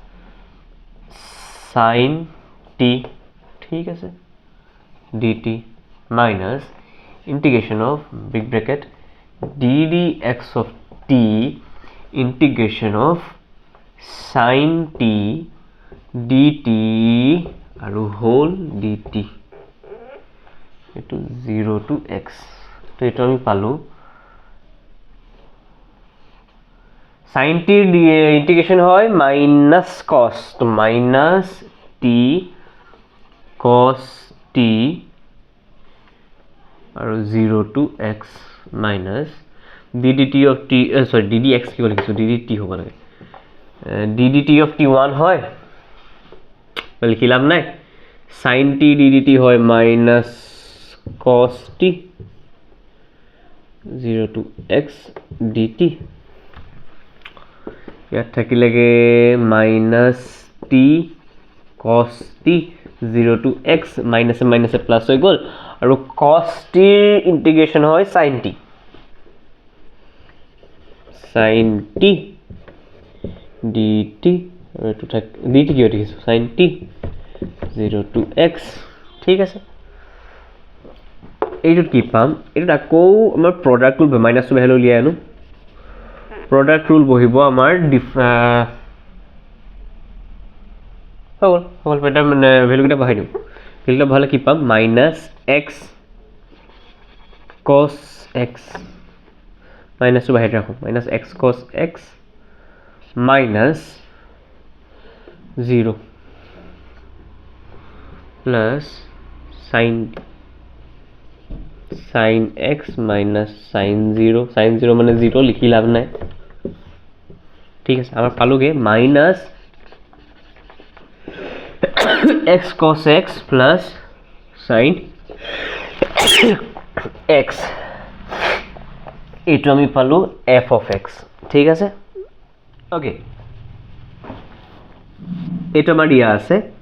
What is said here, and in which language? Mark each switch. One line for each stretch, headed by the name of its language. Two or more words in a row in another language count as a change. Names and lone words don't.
English: sin t
Assamese: ঠিক আছে
English: dt minus integration of big bracket ddx of t integration of sin t dt আৰু whole dt এটো 0 to x
Assamese: তো এটো আমি পালো
English: sin t integration হয় minus cos তো minus t cos t আৰু 0 to x minus ddt of t sorry ddx
Assamese: কি লিখিছো
English: ddt
Assamese: হ'ব লাগে
English: ddt of t1 হয়
Assamese: লিখিলাম নাই
English: sin t ddt হয় minus cos t 0 to x dt
Assamese: ইয়াত থাকিলেগে
English: minus t cos t 0 to x minus plus
Assamese: হৈ গল আৰু
English: cos t ইন্টিগ্রেশন হয় sin t
Assamese: dt এটো থাক dt কি হৈ গিছে
English: sin t 0 to x
Assamese: ঠিক আছে এইটো কি পাম এটা আকৌ আমাৰ
English: product rule minus two value
Assamese: লিয়া আনো
English: product rule
Assamese: বহিব আমার হল এটা মানে ভ্যালু কিটা বহাই দিও ভ্যালুটা ভালে কি পাম
English: minus x cos x minus টু
Assamese: বহাই রাখো
English: minus x cos x minus 0 plus sin x minus sin 0
Assamese: মানে 0 লিখি লাভ নাই ঠিক আছে আমাৰ পালোগে
English: minus x cos x plus sin x
Assamese: এইটো আমি পালো
English: f of x
Assamese: ঠিক আছে ওকে এইটো আমাৰ দিয়া আছে